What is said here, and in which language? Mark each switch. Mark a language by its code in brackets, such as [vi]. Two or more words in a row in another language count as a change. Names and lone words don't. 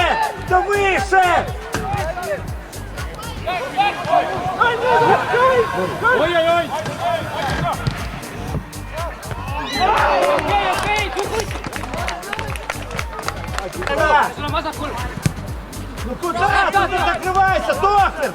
[ru] Да выше! Oi! [et] Sul on vasakul! [ru] Ну куда? Ты не закрывайся, Тохлер!